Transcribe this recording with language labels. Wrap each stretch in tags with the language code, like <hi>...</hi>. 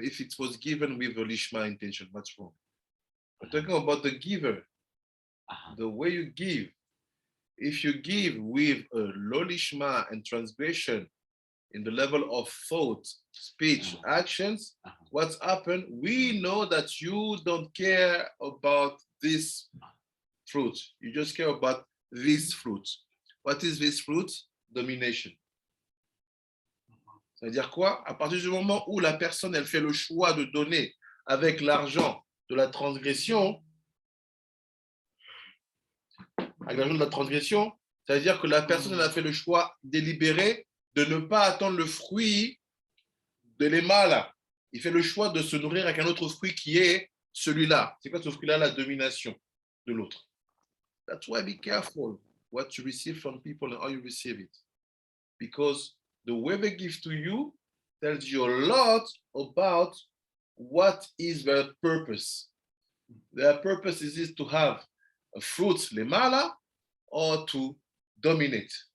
<en>If it was given with lo lishma intention, what's wrong? We're talking about the giver, the way you give. If you give with a lo lishma and transgression in the level of thought, speech, actions, what's happened, we know that you don't care about this fruit. You just care about this fruit. What is this fruit? Domination.</en> <fr>Ça veut dire quoi? À partir du moment où la personne, elle fait le choix de donner avec l'argent de la transgression, avec l'argent de la transgression, ça veut dire que la personne, elle a fait le choix délibéré de ne pas attendre le fruit de l'émal. Il fait le choix de se nourrir avec un autre fruit qui est celui-là. C'est quoi ce fruit-là? La domination de l'autre.</fr> <en>That's why be careful what you receive from people and how you receive it. Because the way they give to you tells you a lot about what is their purpose. Their purpose is to have a fruit, lemala, or to dominate.</en>